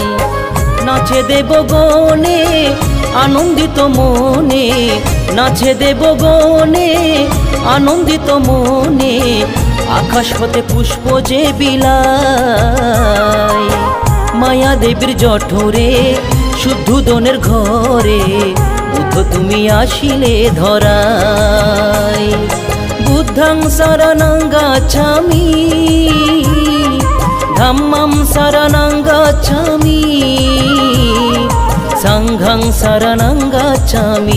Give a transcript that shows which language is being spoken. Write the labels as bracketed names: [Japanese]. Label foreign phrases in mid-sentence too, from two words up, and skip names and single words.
[Bangla] নাচে দেবগণে আনন্দিত মনে, নাচে দেবগণে আনন্দিত মনে, আকাশ হতে পুষ্প যে বিলায়। মায়া দেবীর জঠরে শুদ্ধোদনের ঘরে বুদ্ধ তুমি আসিলে ধরায়। [Pali] বুদ্ধং শরণং গচ্ছামি, ধম্মং শরণং গচ্ছামি, সংঘং শরণং গচ্ছামি।